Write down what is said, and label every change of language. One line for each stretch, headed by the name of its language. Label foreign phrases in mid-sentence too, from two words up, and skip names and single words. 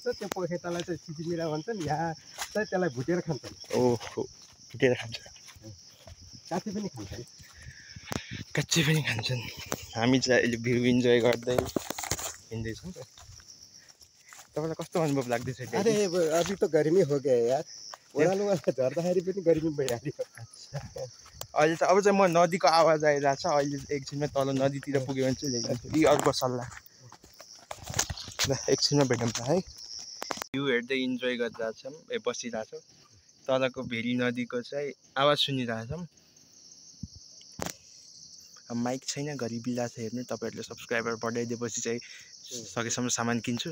Nepali: त्यो पखेटालाई चाहिँ सिटिमिरा भन्छन्। यहाँ चाहिँ त्यसलाई भुटेर खान्छन्। ओहो, भुटेर खान्छ। काच्ची पनि खान्छन्। हामी चाहिँ अहिले
English: view enjoy
Nepali: गर्दै हिँड्दैछौँ। तपाईँलाई कस्तो अनुभव लाग्दैछ
Hindi: अरे अभी तो गर्मी हो गया यार
Nepali: ओह्रालो वाला झर्दाखेरि पनि गर्मी भइहाल्यो अहिले चाहिँ अब चाहिँ म नदीको आवाज आइरहेको छ अहिले एकछिनमा तल नदीतिर पुग्यो भने चाहिँ ल्याइदिन्छु यी अर्को सल्लाह ल एकछिनमा भेटौँ त है भ्यू हेर्दै इन्जोय गरिरहेछौँ बसिरहेछौँ तलको भेरी नदीको चाहिँ आवाज सुनिरहेछौँ माइक छैन घरि बिल्ला छ हेर्नु तपाईँहरूले सब्सक्राइबर बढाइदिएपछि चाहिँ सकेसम्म सामान किन्छु